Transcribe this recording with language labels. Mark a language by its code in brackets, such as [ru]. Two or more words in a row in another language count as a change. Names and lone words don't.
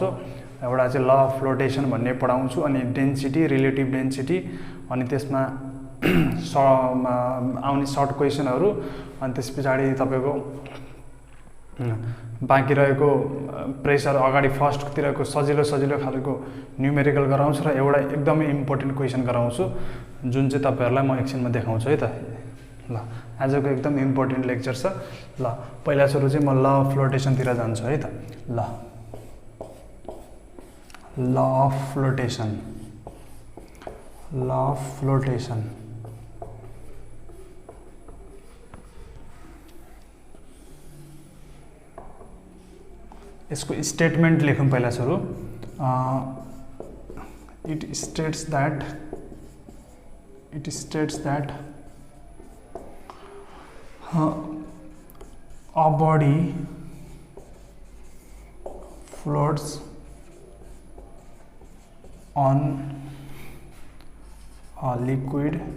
[ne] एउटा चाहिँ [en] law of floatation [ne] भन्ने पढाउँछु, अनि डेन्सिटी, [en] relative density, [ne] अनि त्यसमा आउने सर्ट क्वेशनहरु, अनि त्यसपछि तपाईको बाँकी रहेको प्रेशर अगाडि फर्स्टतिरको सजिलो खालको न्यूमेरिकल गराउँछु र एउटा एकदमै [en] important question [ne] गराउँछु जुन चाहिँ तपाईहरुलाई म एकछिनमा देखाउँछु है त। ल आजको एकदम [en] important lecture [ne] छ। ल पहिला सुरु चाहिँ म [en] law of floatation [ne] तिर जान्छु है त। [en] law of floatation [ne] इसको स्टेटमेंट लेखौं पहिला सुरु। [en] it states that a body floats on a liquid